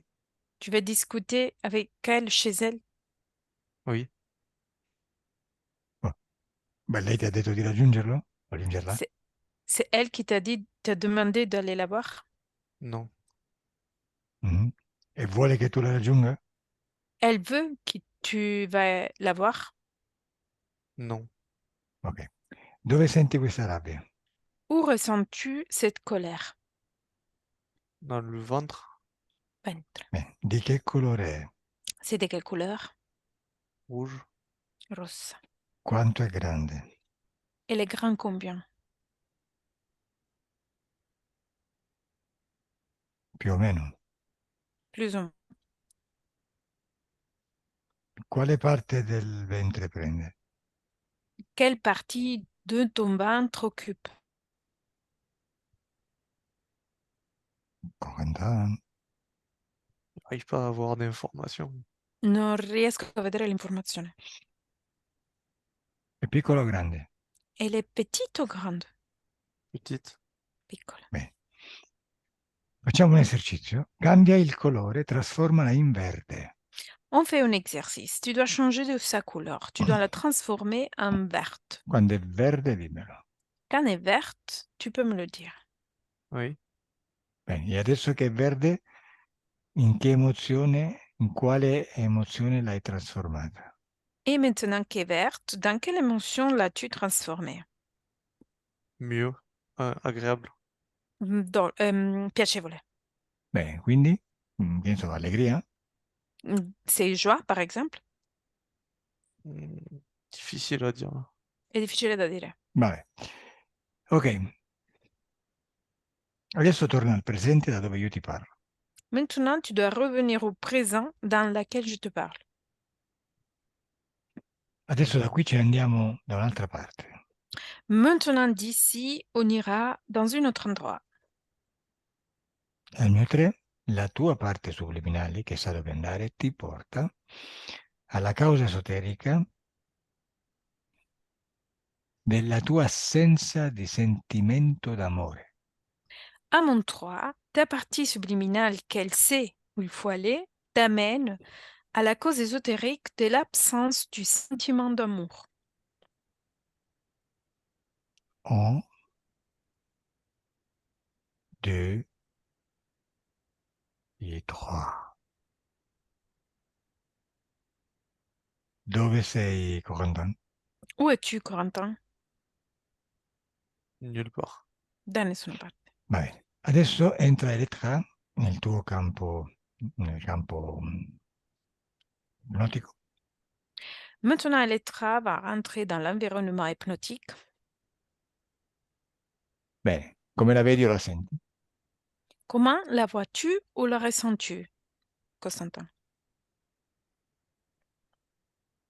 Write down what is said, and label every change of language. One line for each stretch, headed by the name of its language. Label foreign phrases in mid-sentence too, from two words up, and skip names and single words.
French: Tu vas discuter avec elle chez elle? Oui.
Italian: Oh, beh, lei ti ha detto di raggiungerlo? Raggiungerla?
French: C'est c'est elle qui t'a demandé d'aller la voir? Non. Mhm.
Italian: E vuole che tu la raggiunga?
French: Elle veut que tu vas la voir? Non. Ok.
Italian: Dove senti questa rabbia?
French: Où ressens-tu cette colère? Dans le ventre. Ventre.
Italian: Di che colore è?
French: C'est de quelle couleur? Rouge.
Italian: Rossa. Quanto è grande?
French: Elle est grande combien?
Italian: Più o meno.
French: Plus ou moins.
Italian: Quale parte del ventre prende?
French: Quelle partie de ton ventre occupe? 40? J'arrive pas à avoir d'informations.
Italian: Non riesco a vedere l'informazione. È piccolo o grande?
French: Elle est petite ou grande? Petite.
Italian: Piccola. Bene. Facciamo un esercizio. Cambia il colore, trasformala in verde.
French: On fait un exercice. Tu dois changer de sa couleur. Tu dois la transformer en verte.
Italian: Quando è verde, dimmelo.
French: Quand elle est verte, tu peux me le dire. Oui.
Italian: Bene, e adesso che è verde, in quale emozione l'hai trasformata?
French: Et maintenant qu'elle est verte, dans quelle émotion l'as-tu transformée? Mieux. Agréable.
Italian: Piacevole. Bene, quindi, che ne so, allegria?
French: C'est joie, par exemple? Hmm, difficile à dire.
Italian: È difficile da dire. Vabbè. Ok. Adesso torna al presente da dove io ti parlo.
French: Maintenant, tu dois revenir au présent dans lequel je te parle.
Italian: Adesso da qui ce ne andiamo da un'altra parte.
French: Maintenant, d'ici, on ira dans un autre endroit.
Italian: Al mio 3, la tua parte subliminale, che sa dove andare, ti porta alla causa esoterica della tua assenza di sentimento d'amore.
French: À mon 3, ta partie subliminale qu'elle sait où il faut aller t'amène à la cause ésotérique de l'absence du sentiment d'amour. 1, 2 et 3.
Italian: Dove sei, Corentin?
French: Où es-tu, Corentin? Nulle part.
Italian: Da nessuna parte. Va bene. Adesso entra Elettra nel campo ipnotico.
French: Maintenant, Elettra va rentrer dans l'environnement hypnotique.
Italian: Bene, come la vedi o la senti?
French: Comment la vois-tu ou la ressens-tu, Constantin?